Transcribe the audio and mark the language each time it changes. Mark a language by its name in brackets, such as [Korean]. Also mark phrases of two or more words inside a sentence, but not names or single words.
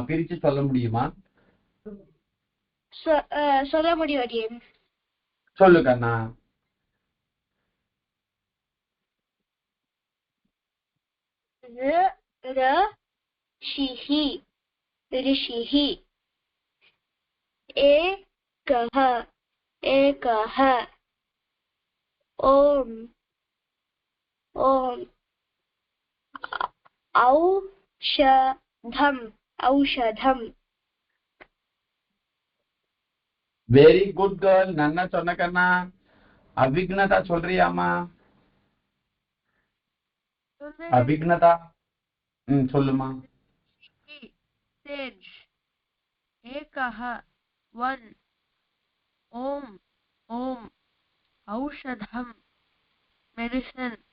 [Tamil] பிரிச்சு சொல்ல முடியுமா. சொல்ல முடியும். சொல்லு கண்ணா. [Sanskrit] ऋषिः ऋषिः. एकः एकः. ओम ओम औषधम औषधम. [English] very good girl. [Tamil] நன்னா சொன்ன கண்ணா. அபிக்னதா சொல்றியாமா. அபிக்னதா சொல்லுமா. [Sanskrit] சேஜ் एकः 1 ओम् ओम् औषधम् மெடிசன்.